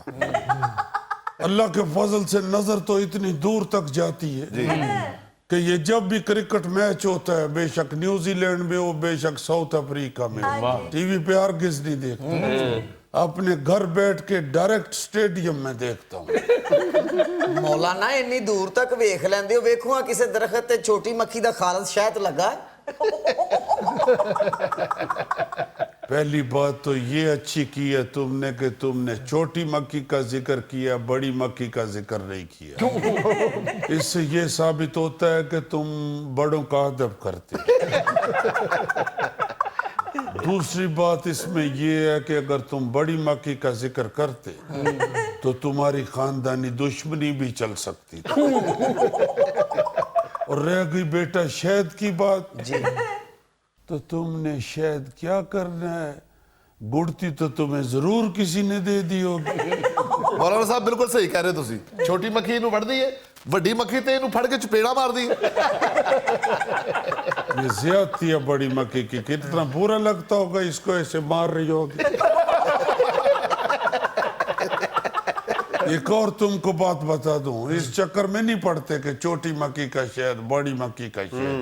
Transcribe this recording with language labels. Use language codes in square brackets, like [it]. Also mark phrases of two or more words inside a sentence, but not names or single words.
[ur] اللہ کے فضل سے نظر تو اتنی دور تک جاتی ہے کہ یہ جب بھی کرکٹ میچ ہوتا ہے، بے شک نیوزی لینڈ میں ہو، بے شک ساؤتھ افریقہ میں ہو، ٹی وی پہ ہرگز نہیں دیکھتے. اپنے گھر بیٹھ کے ڈائریکٹ اسٹیڈیم میں دیکھتا ہوں. [pa] ਮੌਲਾਨਾ ਇੰਨੀ ਦੂਰ ਤੱਕ ਵੇਖ ਲੈਂਦੇ ਹੋ, ਵੇਖੋ ਆ ਕਿਸੇ ਦਰਖਤ ਤੇ ਛੋਟੀ ਮੱਖੀ ਦਾ ਖਾਲਸ ਸ਼ਹਿਦ ਲੱਗਾ ਹੈ. [ur] پہلی بات تو یہ اچھی کی ہے تم نے کہ تم نے چھوٹی مکھی کا ذکر کیا, بڑی مکھی کا ذکر نہیں کیا. اس سے یہ ثابت ہوتا ہے کہ تم بڑوں کا ادب کرتے. دوسری بات اس میں یہ ہے کہ اگر تم بڑی مکھی کا ذکر کرتے تو تمہاری خاندانی دشمنی بھی چل سکتی تھی. اور رہ گئی بیٹا شہد کی بات, تو تم نے شہد کیا کرنا ہے, گڑتی تو تمہیں ضرور کسی نے دے دی ہوگی. [pa] ਮੌਲਾਨਾ ਸਾਹਿਬ ਬਿਲਕੁਲ ਸਹੀ ਕਹਿ ਰਹੇ ਤੁਸੀਂ. ਛੋਟੀ ਮੱਖੀ ਇਹਨੂੰ ਵੜਦੀ ਹੈ, ਵੱਡੀ ਮੱਖੀ ਤੇ ਇਹਨੂੰ ਫੜ ਕੇ ਚਪੇੜਾ ਮਾਰਦੀ ਹੈ. [ur] یہ زیادتی ہے بڑی مکھی کی, کتنا برا لگتا ہوگا اس کو ایسے مار رہی ہوگی. ایک اور تم کو بات بتا دوں, اس چکر میں نہیں پڑتے کہ چھوٹی مکھی کا شہد, بڑی مکھی کا شہد.